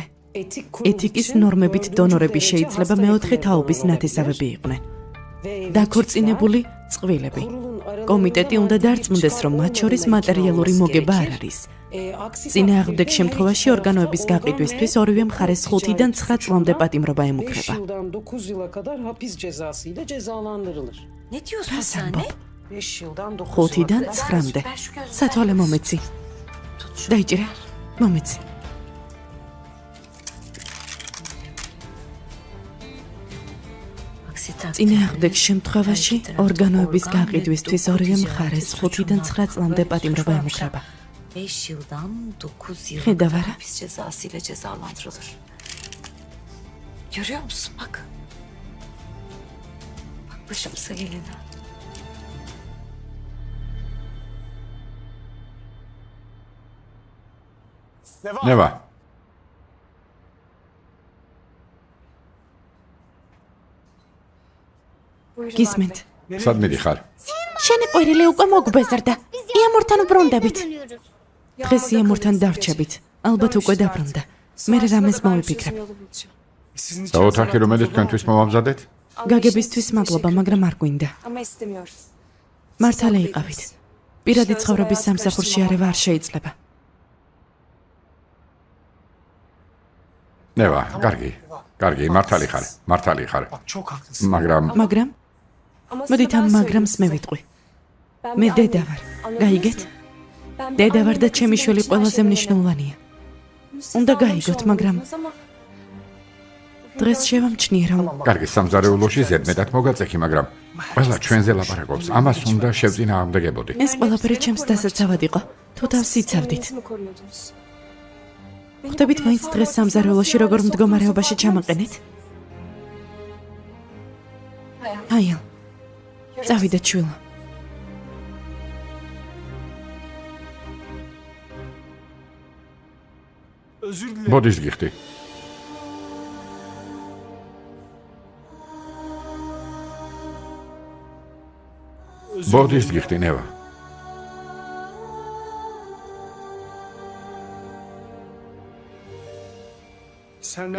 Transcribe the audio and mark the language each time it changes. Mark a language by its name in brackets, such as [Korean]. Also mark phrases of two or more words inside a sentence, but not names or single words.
[Georgian] ეთიკის ნორმებით დონორები შეიძლება მეოთხე თაობის ნათესავები იყვნენ. დაქორწინებული წყვილები. კომიტეტი უნდა დარწმუნდეს, რომ მათ შორის მატერიალური მოგება არ არის. წინააღმდეგ შემთხვევაში ორგანოების გაყიდვისთვის ორივე მხარეს 5-დან 9 წლამდე პატიმრობა ემუქრება. [Turkish] 5 yıldan 9 yıla kadar hapis cezası ile cezalandırılır. Ne diyorsun [Georgian] Რა [Turkish] sen? [Georgian] სამბობ? [Turkish] 5 yıldan 9 [Georgian] 5-დან 9-მდე. სათვალე მომეცი. დაიჭირე. მომეცი. წინააღმდეგ შემთხვევაში ორგანოების გაყიდვისთვის ორივე მხარეს 5-დან 9 წლამდე პატიმრობა ემუქრება. [Turkish] 5 yıldan 9 yıl Hedef ara. hapis cezası ile cezalandırılır. Görüyor musun bak. Bak başımıza gelene. [Georgian] ნევა, [Turkish] Buyurun [Georgian] გისმენთ. სად მიდიხარ? შენი ყვირილი უკვე მოგვბეზრდა. იამურთან ბრუნდებით. [Turkish] Dönüyoruz. [Georgian] დღეს იამურთან დარჩებით. ალბათ უკვე დაბრუნდა. მე რამეს მოვიფიქრებ. [Turkish] Yolu bulacağım. Sizin için [Georgian] და ოთახი რომელიც თქვენთვის მოვამზადეთ? გაგებისთვის მადლობა, მაგრამ არ გვინდა. [Turkish] Ama istemiyorum. [Georgian] მართალი იყავით. პირადი ცხოვრების სამსახურში არევა არ შეიძლება. ნევა, კარგი, მართალი ხარ. [Turkish] Bak çok haklısın. [Georgian] მაგრამ [Turkish] Ama [Georgian] მოდით ამ მაგრამს მე ვიტყვი. მე დედა ვარ. გაიგეთ? დედა ვარ და ჩემი შვილი ყველაზე მნიშვნელოვანია. უნდა გაიგოთ, მაგრამ დღეს შევამჩნიე, რომ კარგი, სამზარეულოში ზედმეტად მოგაწექი, მაგრამ ყველა ჩვენზე ლაპარაკობს. ამას უნდა შევწინააღმდეგებოდი. ეს ყველაფერი ჩემს დასაცავად იყო. თუ თავს იცავდით. ხვდებით მაინც დღეს სამზარეულოში როგორ მდგომარეობაში ჩამაყენეთ? აია. წავიდეთ შვილო. [Turkish] Özür dilerim. [Georgian] ბოდიშ გიხდი. ბოდიშ გიხდი, ნევა. [Turkish] Senden